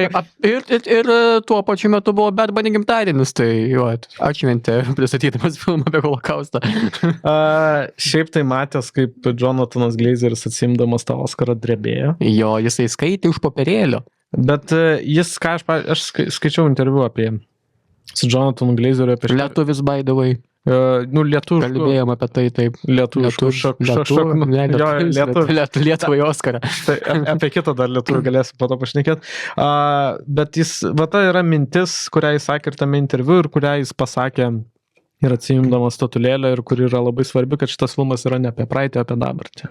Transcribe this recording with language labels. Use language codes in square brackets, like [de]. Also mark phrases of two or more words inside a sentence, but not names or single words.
[lt] Taip, ir tuo pačiu metu buvo Bad Bunny gimtadienis, tai jo, atšventė pristatydamas filmą apie holokaustą. Šiaip tai matęs, kaip Jonathanas Glazeris atsimdamas tą Oskarą drebėjo. Jo, jisai skaitė už popierėlio. Bet jis, ką aš skaičiau interviu apie su Jonathanu Glazeriu apie... Lietuvis, [en] by the way. [lt] Nu, lietuviškų. Kalbėjom apie tai, taip. Lietuviškų šaknų. Lietuvai Oskarą. Tai apie kitą dar lietuvį galėsiu po to pašnekėti. Bet jis, ta yra mintis, kurią jis sakė ir tame interviu ir kurią jis pasakė ir atsiimdamas statulėlę ir kuri yra labai svarbi, kad šitas filmas yra ne apie praeitį, apie dabartį.